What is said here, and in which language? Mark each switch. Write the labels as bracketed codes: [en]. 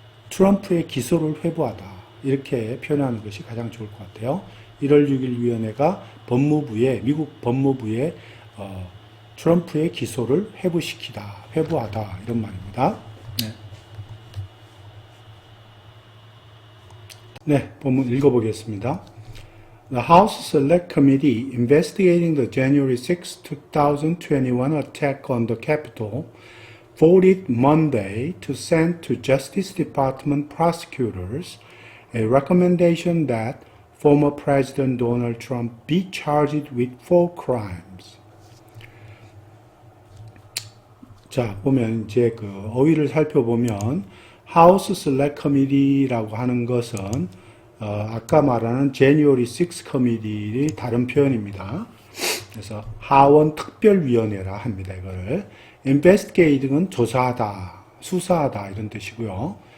[ko] 트럼프의 기소를 회부하다 이렇게 표현하는 것이 가장 좋을 것 같아요. 1월 6일 위원회가 미국 법무부에 트럼프의 기소를 회부하다 이런 말입니다. 네, 본문 읽어보겠습니다. [en] The House Select Committee investigating the January 6, 2021 attack on the Capitol voted Monday to send to Justice Department prosecutors a recommendation that former President Donald Trump be charged with 4 crimes. [ko] 자, 보면 이제 그 어휘를 살펴보면 House Select Committee라고 하는 것은 아까 말하는 January 6 Committee의 다른 표현입니다. 그래서 하원 특별위원회라 합니다. 이거를 investigating은 조사하다, 수사하다 이런 뜻이고요.